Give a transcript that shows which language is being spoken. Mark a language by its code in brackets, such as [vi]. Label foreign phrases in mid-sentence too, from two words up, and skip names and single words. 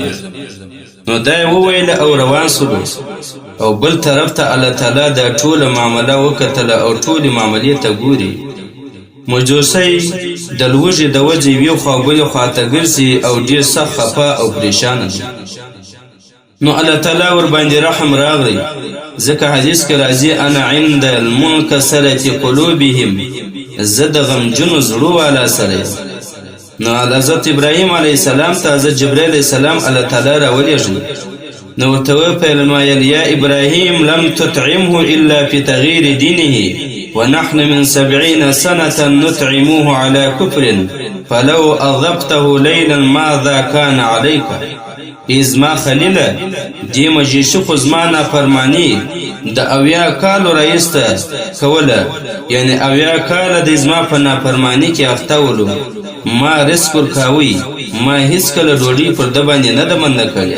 [ps] نو دا یې وویله او روان سولو، او بل طرف ته الله تعالی دا ټوله معامله وکتله او ټولې معاملې ته ګوري. مجوسی د لوږې د وجې یوې خوا بلې خواته ګرځي او ډېر سخت خفه او پریشانه دی. نو الله تعالی ور باندې رحم راغلی، ځکه حدیث کې راځي [ar] انا عند المنکسرة قلوبهم، [ps] زه د غمجنو زړو والا سره. نو حضرت ابراهیم [ar] علیه السلام [ps] ته حضرت جبرائیل [ar] علیه السلام [ps] الله تعالی راولېږي. نو ورته وپیل ویل [ar] یا ابراهیم لم تطعمه الا في تغییر دینه ونحن من 70 سنة نطعموه على كفر فلو أضبته ليلا ماذا كان عليك. [ps] ازما خلیله دی مجیشی خو زما نافرمانی د 80 کالو رایسته کوله، یعنی 80 کاله د زما په نافرمانی کې اخته ولو. ما رزق ورکاوی، ما هیڅکله ډوډۍ پر ده باندې نه ده منده کړې.